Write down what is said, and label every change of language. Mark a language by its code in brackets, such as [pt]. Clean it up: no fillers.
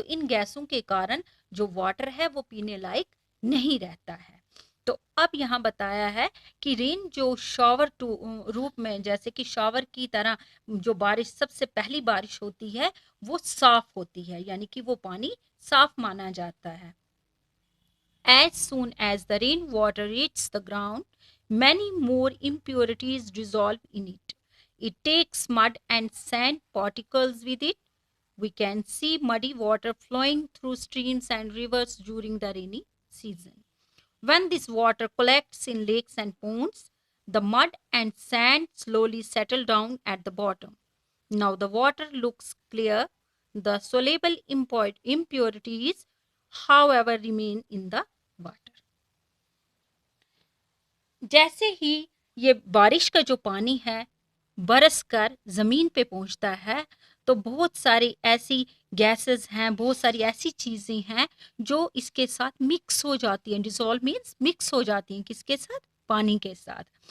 [hi] तो इन गैसों के कारण जो वाटर है वो पीने लायक नहीं रहता है। तो अब यहाँ बताया है कि रेन जो शॉवर रूप में, जैसे कि शॉवर की तरह जो बारिश, सबसे पहली बारिश होती है वो साफ होती है, यानी कि वो पानी साफ माना जाता है। [en] As soon as the rainwater reaches the ground, many more impurities dissolve in it. It takes mud and sand particles with it. We can see muddy water flowing through streams and rivers during the rainy season. When this water collects in lakes and ponds, the mud and sand slowly settle down at the bottom. Now the water looks clear. The soluble impurities, however, remain in the water. [hi] जैसे ही ये बारिश का जो पानी है बरस कर जमीन पे पहुंचता है तो बहुत सारी ऐसी गैसेस हैं, बहुत सारी ऐसी चीजें हैं जो इसके साथ मिक्स हो जाती हैं। डिसॉल्व मीन्स मिक्स हो जाती हैं, किसके साथ, पानी के साथ।